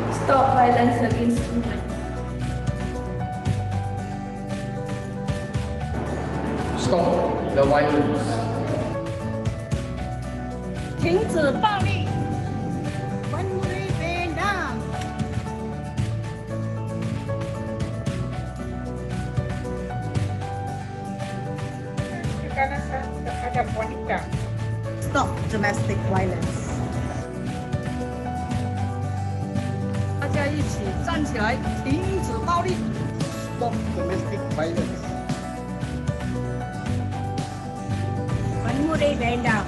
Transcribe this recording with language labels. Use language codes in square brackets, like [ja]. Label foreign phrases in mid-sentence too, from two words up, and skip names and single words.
[en] Stop violence against women. Stop the violence. [zh] 停止暴力。 [ms] Kekerasan terhadap wanita. [en] Stop domestic violence. [zh] 大家一起站起来，停止暴力。 [en] Stop domestic violence. [ms] Mengurai dendam.